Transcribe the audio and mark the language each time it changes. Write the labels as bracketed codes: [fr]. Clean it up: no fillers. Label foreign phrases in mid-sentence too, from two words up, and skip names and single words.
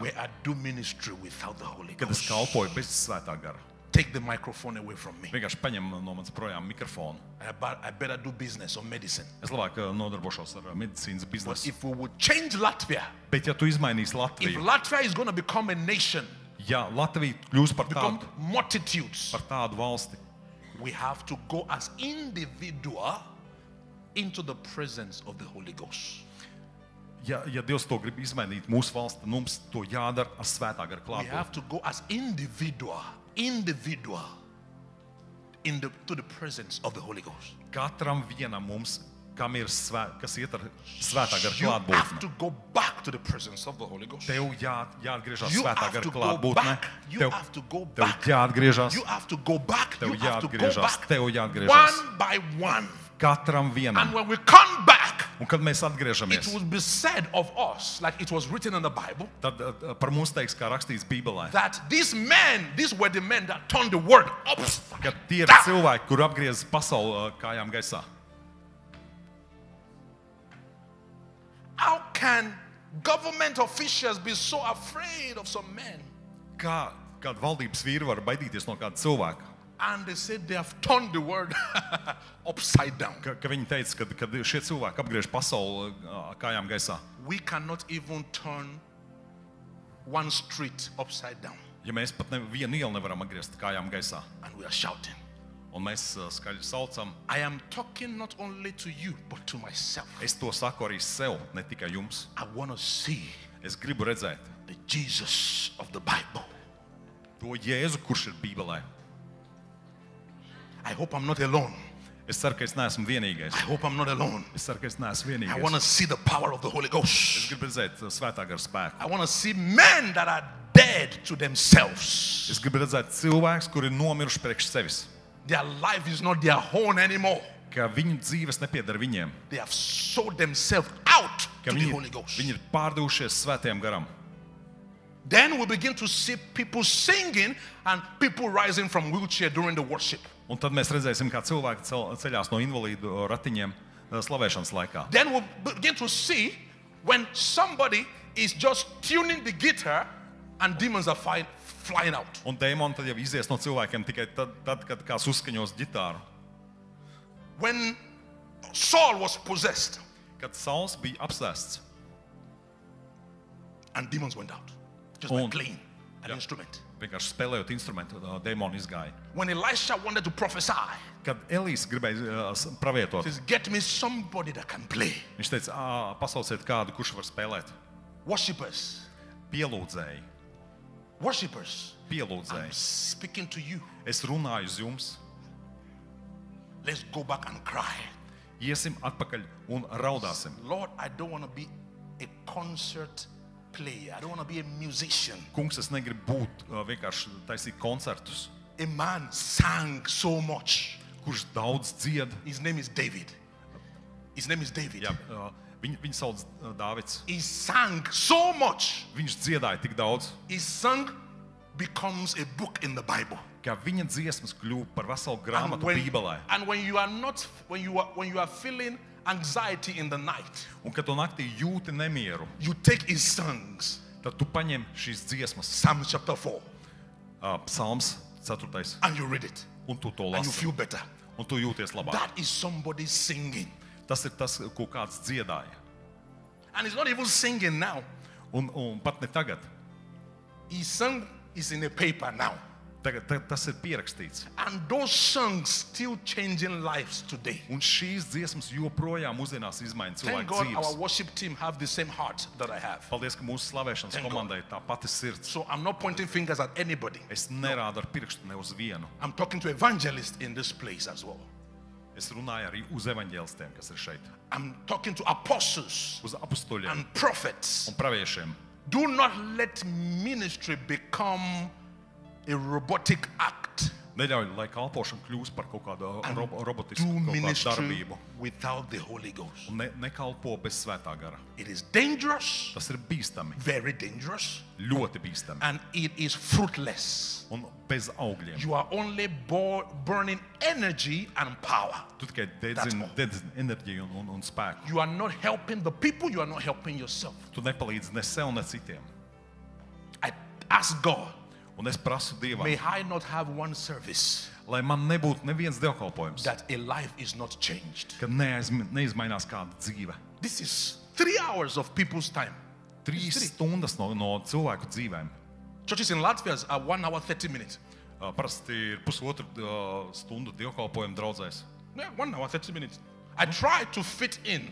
[en] where I do ministry without the Holy [lv] kad es [en] Ghost. [lv] kalpoju bez svētā gara. [en] Take the microphone away from me. [lv] Vienkārši paņem no manas projām mikrofonu. [en] I better do business or medicine. [lv] Es labāk nodarbošos ar medicīnas [en] But [lv] biznesu. [en] if we would change Latvia, [lv] Bet ja tu izmainīsi [en] if [lv] Latviju, [en] Latvia is going to become a nation, [lv] ja Latvija kļūs par [en] become [lv] tādu, [en] multitudes, [lv] valsti, [en] we have to go as individual into the presence of the Holy Ghost. [lv] ja Dievs to grib izmainīt mūsu valsti, tad mums to jādara ar svētā gara [en] We have [lv] klātbūtni. [en] to go as individual to the presence of the Holy Ghost. [lv] Katram vienam mums, kam ir kas iet ar svētā gara [en] You have [lv] klātbūtni. [en] to go back to the presence of the Holy Ghost. [lv] Tev jāatgriežas [en] You [lv] svētā [en] have [lv] gara [en] to go [lv] klātbūtnē. [en] back. You [lv] Tev [en] have to go [lv] tev [en] back. [lv] jāatgriežas, [en] You have to go back. [lv] tev [en] You have to go [lv] jāatgriežas, [en] back. [lv] tev jāatgriežas. [en] One by one. [lv] Katram vienam. [en] And when we come back, [lv] Un kad mēs [en] it [lv] atgriežamies, [en] will be said of us, like it was written in the Bible, [lv] tad par mums teiks, kā rakstīts Bībelē, [en] that these were the men that turned the word upside [lv] ka tie ir [en] down. [lv] cilvēki, kur apgriez pasauli kājām gaisā. [en] How can government officials be so afraid of some men? [lv] Kā kāda valdības vīra var baidīties no kāda cilvēka? [en] And they said they have turned the word upside down. [lv] Ka viņi teica, kad šie cilvēki apgriež pasauli kājām gaisā. [en] We cannot even turn one street upside down. [lv] Ja mēs pat vienu ielu nevaram apgriezt kājām gaisā, [en] And we are shouting. [lv] un mēs skaļi saucam, [en] I am talking not only to you, but to myself. [lv] es to saku arī sev, ne tikai jums. [en] I want to see [lv] Es gribu redzēt [en] the Jesus of the Bible. [lv] to Jēzu, kurš ir Bībelē. [en] I hope I'm not alone. [lv] Es ceru, ka es neesmu vienīgais. [en] I hope I'm not alone. [lv] Es ceru, ka es neesmu [en] I want to [lv] vienīgais. [en] see the power of the Holy [lv] Es [en] Ghost. [lv] gribu redzēt svētā gara spēku. [en] I want to see men that are dead to themselves. [lv] Es gribu redzēt cilvēkus, kuri ir nomiruši priekš sevis. [en] Their life is not their own anymore. [lv] Ka viņu dzīves nepieder viņiem. [en] They have sold themselves out [lv] Ka [en] to the [lv] viņi, [en] Holy Ghost. [lv] viņi ir pārdevušies svētajam garam. [en] Then we begin to see people singing and people rising from wheelchair during the worship. [lv] Un tad mēs redzēsim, kā cilvēki ceļās no invalīdu ratiņiem slavēšanas laikā. [en] Then we begin to see When somebody is just tuning the guitar and demons are flying out. [lv] Un dēmoni tad jau izies no cilvēkiem tikai tad kad kāds uzskaņos ģitāru. [en] When Saul was possessed [lv] Kad Sauls bija apsēsts [en] and demons went out, just by playing an instrument. [lv] Vienkārši spēlējot instrumentu, dēmoni izgāja. [en] When Elisha wanted to prophesy, [lv] Kad Elīs gribēja pravietot, [en] he says, get me somebody that can play. [lv] viņš teica, pasauciet kādu, kurš var spēlēt. [en] Worshippers, [lv] Pielūdzēji, [en] worshippers, I'm [lv] pielūdzēji. [en] speaking to you. [lv] Es runāju uz jums, [en] Let's go back and cry. [lv] iesim atpakaļ un raudāsim. [en] Lord, I don't want to be a concert player. I don't want to be a musician. [lv] Kungs, es negribu būt vienkārši taisīt koncertus, [en] A man sang so much. [lv] kurš daudz dzied. [en] His name is David. His name is David. [lv] Jā, viņu sauc Dāvids. [en] He sang so much. [lv] Viņš dziedāja tik daudz, [en] His song becomes a book in the Bible. [lv] ka viņa dziesmas kļuva par veselu grāmatu Bībelē. [en] And when you are feeling anxiety in the night, [lv] Un kad tu naktī jūti nemieru, [en] you take his songs. [lv] tad tu paņem šīs dziesmas, [en] Psalm chapter 4, Psalms 4. and you read it, [lv] Un tu to [en] and you [lv] lasi, [en] feel better. [lv] un tu jūties labāk. [en] That is somebody singing. [lv] Tas ir tas, ko kāds dziedāja. [en] And he's not even singing now. [lv] Un pat ne tagad. [en] His song is in a paper now. [lv] Tagad tas ir pierakstīts. [en] And those songs still changing lives today. [lv] Un šīs dziesmas joprojām mūsdienās izmaina [en] Thank [lv] cilvēku [en] God our [lv] dzīves. [en] worship team have the same heart that I have. [lv] Paldies, ka mūsu slavēšanas [en] Thank [lv] komandai tā pati sirds. [en] So I'm not pointing fingers at anybody. [lv] Es nerādu ar pirkstu ne uz vienu. [en] I'm talking to evangelists in this place as well. [lv] Es runāju arī uz evaņģēlistiem, kas ir šeit. [en] I'm talking to apostles [lv] Uz apustuļiem [en] and prophets. [lv] un praviešiem. [en] Do not let ministry become a robotic act. [lv] Neļauj, lai kalpošana kļūst par kaut kādu [en] And [lv] robotisku [en] do [lv] kaut kādu [en] ministry [lv] darbību. [en] without the Holy Ghost. [lv] Un nekalpo bez svētā gara. [en] It is dangerous, [lv] Tas ir bīstami, [en] very dangerous, [lv] ļoti bīstami [en] and it is fruitless. [lv] un bez augļiem. [en] You are only burning energy and power. [lv] Tu tikai [en] That's all. [lv] dedzini enerģiju un spēku. [en] You are not helping the people, you are not helping yourself. [lv] Tu nepalīdzi ne sev, ne citiem. [en] I ask God, [lv] Un es prasu Dievam, [en] may I not have one service [lv] lai man nebūtu neviens dievkalpojums, [en] that a life is not changed. [lv] kad neizmainās kāda dzīve. [en] This is 3 hours of people's time. [lv] 3 stundas no cilvēku dzīvēm. [en] Churches in Latvia are 1 hour 30 minutes. [lv] Parasti ir pusotru stundu dievkalpojumu draudzēs. [en] Yeah, 1 hour 30 minutes. I try to fit in.